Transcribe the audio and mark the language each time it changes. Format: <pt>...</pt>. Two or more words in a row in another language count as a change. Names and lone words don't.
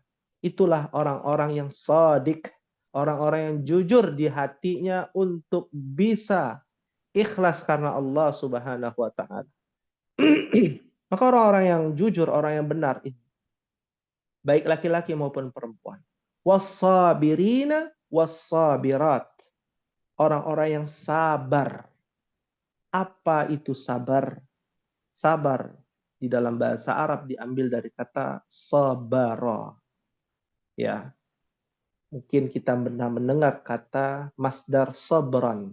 <id>Itulah orang-orang yang shadiq, orang-orang yang jujur di hatinya untuk bisa ikhlas karena Allah</id> <ar>سبحانه وتعالى.</ar> <id>Maka orang-orang yang jujur, orang yang benar ini, baik laki-laki maupun perempuan.</id> <ar>والصابرين والصابرات.</ar> <id>Orang-orang yang sabar. Apa itu sabar? Sabar di dalam bahasa Arab diambil dari kata sabara. Ya, mungkin kita pernah mendengar kata</id> <ar>مصدر صبرا.</ar>